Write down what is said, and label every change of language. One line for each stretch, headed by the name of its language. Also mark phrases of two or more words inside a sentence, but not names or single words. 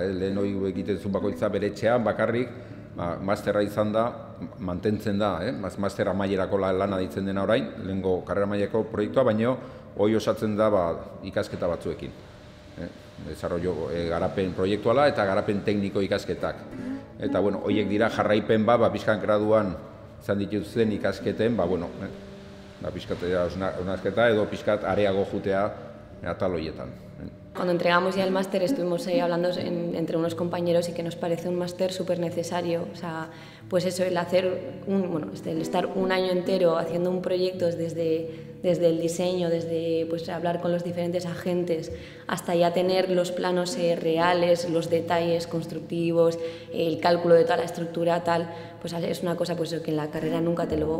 Basque: Lehen hori egiten zuen bakoitza bere etxean, bakarrik, masterra izan da, mantentzen da, masterra mailerako lana ditzen dena orain, lehengo karrera mailerako proiektua, baina hori osatzen da ikasketa batzuekin. Garapen proiektuala eta garapen tekniko ikasketak. Eta horiek dira jarraipen pixkan graduan izan dituzten ikasketen, pixkat onarketa edo pixkat areago jutea atal horietan.
Spanish: Cuando entregamos ya el máster estuvimos hablando entre unos compañeros y que nos parece un máster súper necesario. O sea, pues eso, el estar un año entero haciendo un proyecto desde el diseño, desde hablar con los diferentes agentes, hasta ya tener los planos reales, los detalles constructivos, el cálculo de toda la estructura, tal, pues es una cosa que en la carrera nunca te lo...